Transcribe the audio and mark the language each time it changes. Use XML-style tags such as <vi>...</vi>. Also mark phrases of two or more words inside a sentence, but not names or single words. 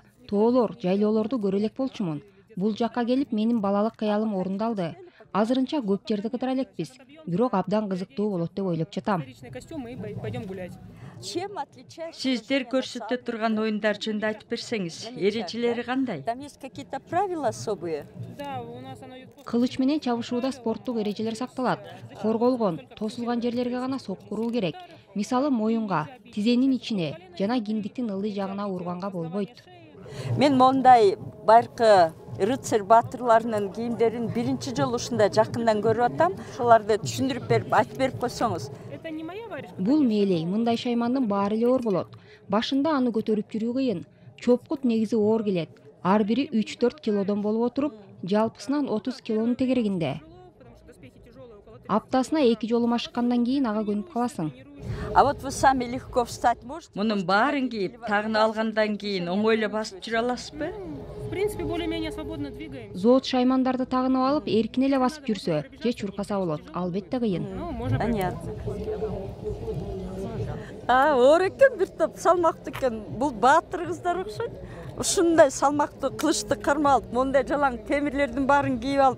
<ky>Тоолор, жайлоолорду көрө элек болчумун. Бул жакка келип менин балалык кыялым орундалды. Азырынча көп жерди кыдыра элекпиз. Бирок абдан кызыктуу болот деп ойлоп жатам. Сиздер көрсөтө турган оюндар жөнүндө айтып берсеңиз, эрежелери кандай?</ky> <ru>Там есть какие-то правила особые?</ru> <ky>Кылыч менен чабышууда спорттук эрежелер сакталат. Корголгон, тосулган жерлерге гана соккуруу керек. Мисалы моюнга, тизенин ичине жана киндиктин ылдый жагына урганга болбойт. Мен мондай байыркы рыцарь батырларынын кийимдерин биринчи жолу ушундай жакындан көрүп атам. Ошолорду түшүндүрүп берип, айтып берип койсоңуз. Бул мээлей, мындай шаймандын баары эле оор болот. Башында аны көтөрүп жүрүү кыйын. Чопкут негизи оор келет. Ар бири 3-4 килодон болуп отуруп, жалпысынан 30 килонун тегерегинде. Аптасына 2 жолу машыккандан кийин ага көнүп каласың.</ky> <ru>А вот вы сами легко встать можете?</ru> <ky>Мунун баарын кийип, тагын алгандан кийин оңойло басып жүрө аласызбы?</ky> <ru>В принципе, более-менее свободно двигаем.</ru> <ky>Зоот шаймандарды тагынып алып, эркин эле басып жүрсө, же чуркаса болот. Албетте кыйын.</ky> <ru>Понятно.</ru> <ky>Оор экен, бир топ салмактуу экен. Бул баатыр кыздар окшойт. Ушундай салмактуу кылычты кармап алып, мондай жалаң темирлердин баарын кийип алып.</ky>